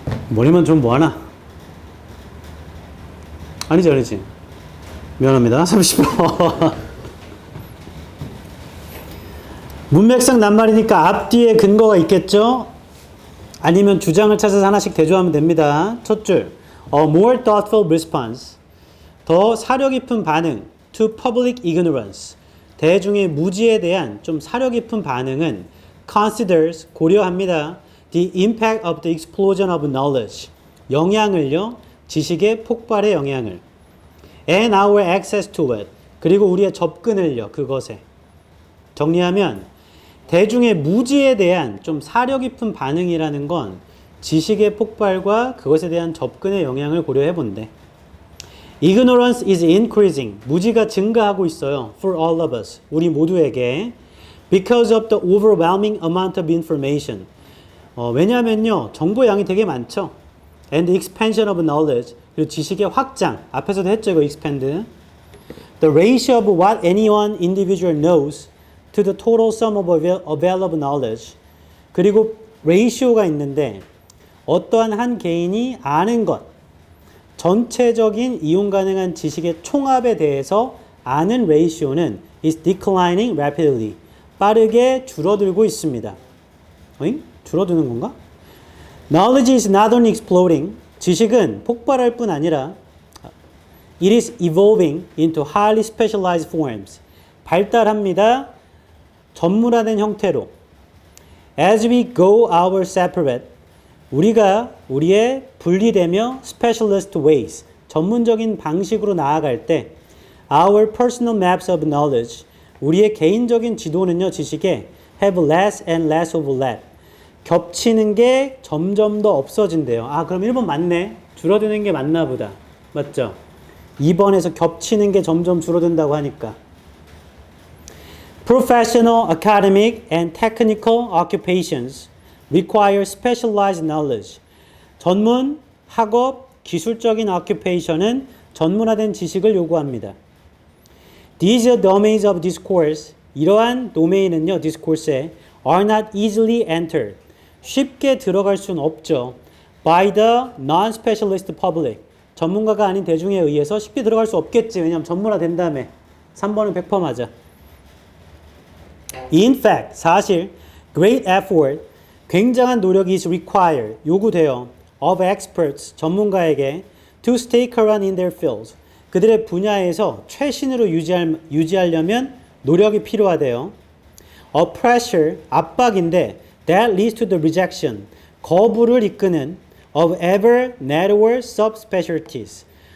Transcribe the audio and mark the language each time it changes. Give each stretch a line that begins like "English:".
Korean: 머리만 좀 뭐하나? 아니지. 미안합니다. 30번. 문맥상 낱말이니까 앞뒤에 근거가 있겠죠? 아니면 주장을 찾아서 하나씩 대조하면 됩니다. 첫 줄.
English: A more thoughtful response.
Korean: 더 사려 깊은 반응.
English: To public ignorance.
Korean: 대중의 무지에 대한 좀 사려 깊은 반응은 considers, 고려합니다.
English: The impact of the explosion of knowledge.
Korean: 영향을요. 지식의 폭발의 영향을.
English: And our access to it.
Korean: 그리고 우리의 접근을요. 그것에. 정리하면 대중의 무지에 대한 좀 사려 깊은 반응이라는 건 지식의 폭발과 그것에 대한 접근의 영향을 고려해 본대.
English: Ignorance is increasing.
Korean: 무지가 증가하고 있어요.
English: For all of us.
Korean: 우리 모두에게.
English: Because of the overwhelming amount of information.
Korean: 왜냐하면요. 정보 양이 되게 많죠.
English: And the expansion of knowledge.
Korean: 그리고 지식의 확장. 앞에서도 했죠. 이거 expand.
English: The ratio of what any one individual knows to the total sum of available knowledge.
Korean: 그리고 ratio가 있는데 어떠한 한 개인이 아는 것, 전체적인 이용 가능한 지식의 총합에 대해서 아는 ratio는
English: is declining rapidly.
Korean: 빠르게 줄어들고 있습니다. 어잉? 줄어드는 건가?
English: Knowledge is not only exploding.
Korean: 지식은 폭발할 뿐 아니라
English: it is evolving into highly specialized forms.
Korean: 발달합니다. 전문화된 형태로.
English: As we go our separate.
Korean: 우리가 우리의 분리되며
English: specialist ways.
Korean: 전문적인 방식으로 나아갈 때
English: our personal maps of knowledge.
Korean: 우리의 개인적인 지도는요, 지식에
English: have less and less overlap.
Korean: 겹치는 게 점점 더 없어진대요. 아, 그럼 1번 맞네. 줄어드는 게 맞나 보다. 맞죠? 2번에서 겹치는 게 점점 줄어든다고 하니까.
English: Professional, academic, and technical occupations require specialized knowledge.
Korean: 전문, 학업, 기술적인 occupation은 전문화된 지식을 요구합니다.
English: These domains of discourse,
Korean: 이러한 도메인은요, discourse에
English: are not easily entered.
Korean: 쉽게 들어갈 수는 없죠.
English: By the non-specialist public.
Korean: 전문가가 아닌 대중에 의해서 쉽게 들어갈 수 없겠지. 왜냐하면 전문화 된다며. 3번은 100% 맞아.
English: In fact,
Korean: 사실
English: great effort,
Korean: 굉장한 노력이
English: is required,
Korean: 요구돼요.
English: Of experts,
Korean: 전문가에게
English: to stay current in their fields.
Korean: 그들의 분야에서 최신으로 유지하려면 노력이 필요하대요.
English: A pressure,
Korean: 압박인데
English: that leads to the rejection,
Korean: 거부를 이끄는
English: of ever narrower subspecialties.